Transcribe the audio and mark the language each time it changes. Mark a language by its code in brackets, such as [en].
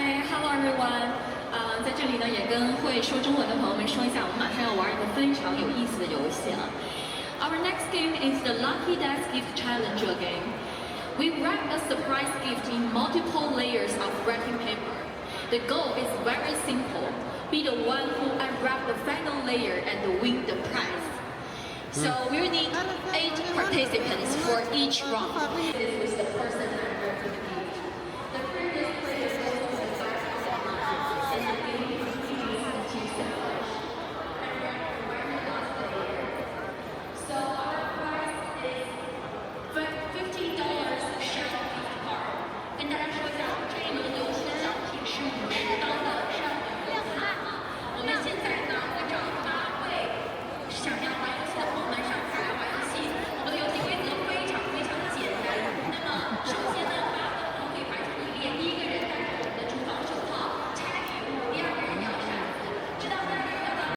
[en] Hello everyone， [zh] 在这里呢也跟会说中文的朋友们说一下，我们马上要玩一个非常有意思的游戏了。 [en] Our next game is the Lucky Dads Gift Challenger game. We wrap a surprise gift in multiple layers of wrapping paper. The goal is very simple. Be the one who unwrap the final layer and win the prize. So we will need 8 participants for each round. This is the person unwrapping the gift. The previous player also has and the game continues until seven. So our prize is $50 Shell gift card. [zh] 跟大家说一下，这一轮游戏的奖品是50刀的Shell gift card。我们现在呢会找8位想要玩游戏的朋友们上台来玩游戏。我们的游戏规则非常非常简单。那么首先呢，8个朋友可以排成一列，第一个人戴着我们的厨房手套拆礼物，第二个人摇骰子，直到3个人摇到。